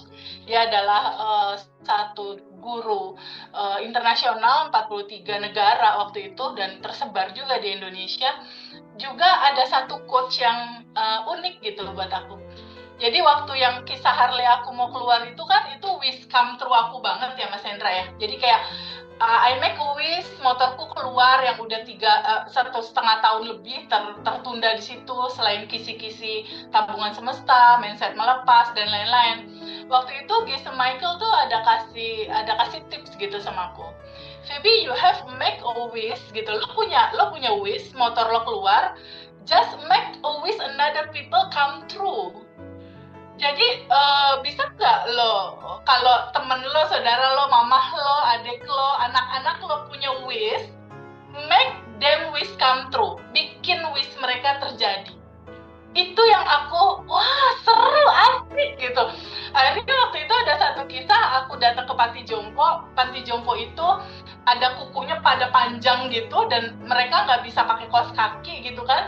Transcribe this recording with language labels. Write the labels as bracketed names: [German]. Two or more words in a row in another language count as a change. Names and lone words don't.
[Indonesian] Dia adalah satu guru internasional 43 negara waktu itu dan tersebar juga di Indonesia. Juga ada satu coach yang unik gitu buat aku. Jadi waktu yang kisah Harley aku mau keluar itu kan, itu [English] wish come true [Indonesian] aku banget ya Mas Hendra ya. Jadi kayak [English] I make a wish, [Indonesian] motorku keluar yang udah 1,5 tahun lebih tertunda di situ, selain kisi-kisi tabungan semesta, mindset melepas dan lain-lain. Waktu itu Gisa Michael tuh ada kasih tips gitu sama aku. [English] Phoebe, you have make a wish gitu. [Indonesian] Lo punya wish, motor lo keluar, [English] just make a wish another people come true. [Indonesian] Jadi bisa nggak lo, kalau temen lo, saudara lo, mamah lo, adik lo, anak-anak lo punya wish, [English] make them wish come true, [Indonesian] bikin wish mereka terjadi. Itu yang aku, wah seru, asik gitu. Akhirnya waktu itu ada satu kisah, aku datang ke Panti Jompo. Panti Jompo itu ada kukunya pada panjang gitu, dan mereka nggak bisa pakai kaos kaki gitu kan.